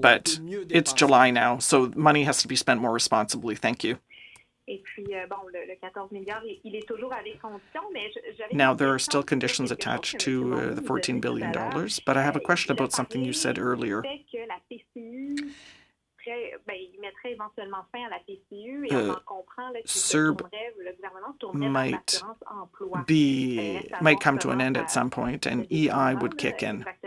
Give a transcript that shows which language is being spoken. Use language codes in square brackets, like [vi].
[en] But it's July now, so money has to be spent more responsibly. Thank you. [fr] Et puis, le 14 milliards, il est toujours avec condition, mais [en] Now, there are still conditions attached to the $14 billion, but I have a question about something you said earlier. CERB might come to an end at some point, and EI would kick in.